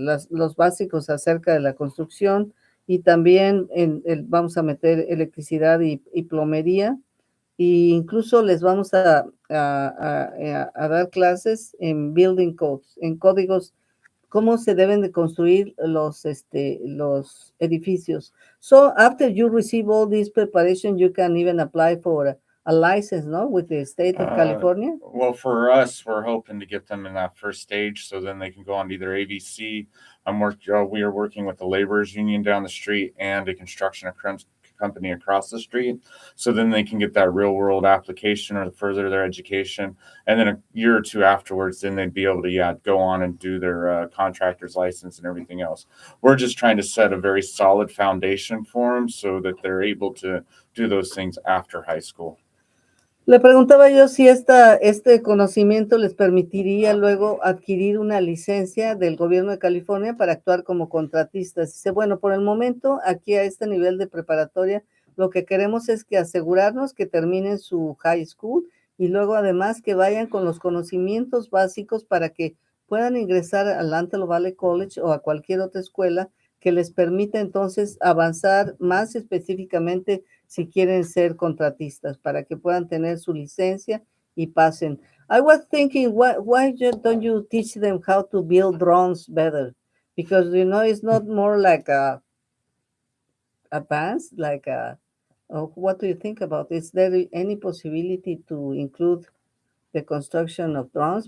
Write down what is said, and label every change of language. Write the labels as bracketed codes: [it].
[es] los básicos acerca de la construcción y también vamos a meter electricidad y plomería e incluso les vamos a dar clases en building codes, en códigos, cómo se deben de construir los edificios. [en] So after you receive all this preparation, you can even apply for a license, no, with the state of California. Well, for us, we're hoping to get them in that first stage, so then they can go on to either AVC. We are working with the laborers union down the street and a construction company across the street, so then they can get that real world application or further their education, and then a year or two afterwards, then they'd be able to go on and do their contractor's license and everything else. We're just trying to set a very solid foundation for them so that they're able to do those things after high school. [es] Le preguntaba yo si este conocimiento les permitiría luego adquirir una licencia del gobierno de California para actuar como contratistas. Dice, bueno, por el momento, aquí a este nivel de preparatoria, lo que queremos es que asegurarnos que terminen su high school y luego además que vayan con los conocimientos básicos para que puedan ingresar al Antelope Valley College o a cualquier otra escuela que les permita entonces avanzar más específicamente si quieren ser contratistas, para que puedan tener su licencia y pasen. [en] I was thinking, why don't you teach them how to build drones better? Because, it's not more like advanced, what do you think about it? Is there any possibility to include the construction of drones?